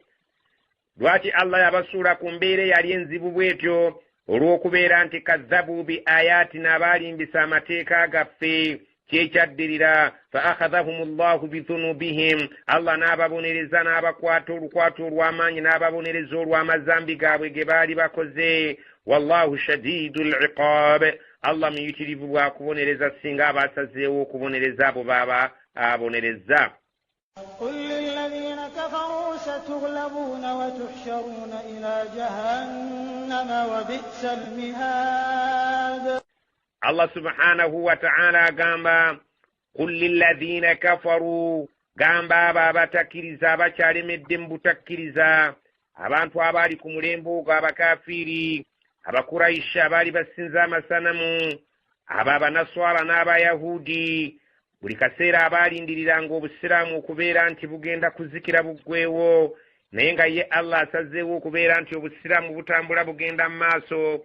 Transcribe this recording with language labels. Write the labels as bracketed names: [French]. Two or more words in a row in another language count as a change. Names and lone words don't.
[Ganda] Lwaki Allah yabasuula ku mbeera eyali enzibu bw'etyo? Olw'okubeera nti [Arabic] كذبوا بآياتنا, [Ganda] baalimbisa amateeka gaffe. Kyekyaddirira [Arabic] فأخذهم الله بذنوبهم, [Ganda] Allah n'ababonereza n'abakwata olukwato olw'amaanyi n'ababonereza olw'amazambi gaabwe ge baali bakoze. [Arabic] والله شديد العقاب, [Ganda] Allah muyitirivu bwa kubonereza singa abasazeewo okubonereza abo baba abonereza. [Arabic] قل للذين كفروا ستغلبون وتحشرون إلى جهنم وبئس المهاد. الله سبحانه وتعالى gamba قل للذين كفروا, [Ganda] gamba abo abatakkiriza abakyalemedde mu butakkiriza, abantu abaali ku mulembe ogwo abakafiiri, abakurayisha abaali basinza amasanamu, abo abanaswala n'abayahudi, buli kaseera abaalindiriranga obusiraamu okubeera nti bugenda kuzikira buggweewo, naye nga ye Allah asazeewo okubeera nti obusiraamu butambula bugenda mu maaso.